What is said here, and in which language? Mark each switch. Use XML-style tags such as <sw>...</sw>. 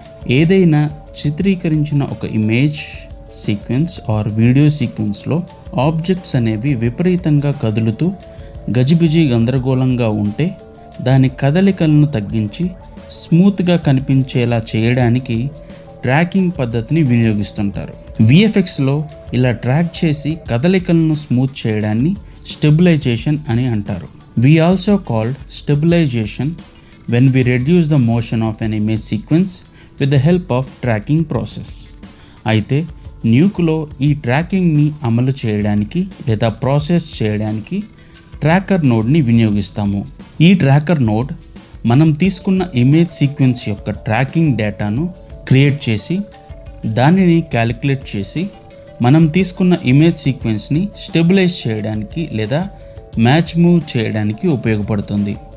<te>ఏదైనా చిత్రీకరించిన ఒక image sequence or video సీక్వెన్స్లో objects అనేవి విపరీతంగా కదులుతూ గజిబిజి గందరగోళంగా ఉంటే దాని కదలికలను తగ్గించి స్మూత్గా కనిపించేలా చేయడానికి ట్రాకింగ్ పద్ధతిని వినియోగిస్తుంటారు. విఎఫ్ఎక్స్లో ఇలా ట్రాక్ చేసి కదలికలను స్మూత్ చేయడాన్ని స్టెబిలైజేషన్ అని అంటారు.</te> <en>We also called stabilization when we reduce the motion of an image sequence with the help of tracking process.</en> <te>అయితే న్యూక్లో ఈ ట్రాకింగ్ని అమలు చేయడానికి లేదా ప్రాసెస్ చేయడానికి ట్రాకర్ నోడ్ని వినియోగిస్తాము. ఈ ట్రాకర్ నోడ్ మనం తీసుకున్న ఇమేజ్ సీక్వెన్స్ యొక్క ట్రాకింగ్ డేటాను క్రియేట్ చేసి దానిని క్యాలిక్యులేట్ చేసి మనం తీసుకున్న ఇమేజ్ సీక్వెన్స్ని స్టెబిలైజ్ చేయడానికి లేదా మ్యాచ్ మూవ్ చేయడానికి ఉపయోగపడుతుంది.</te>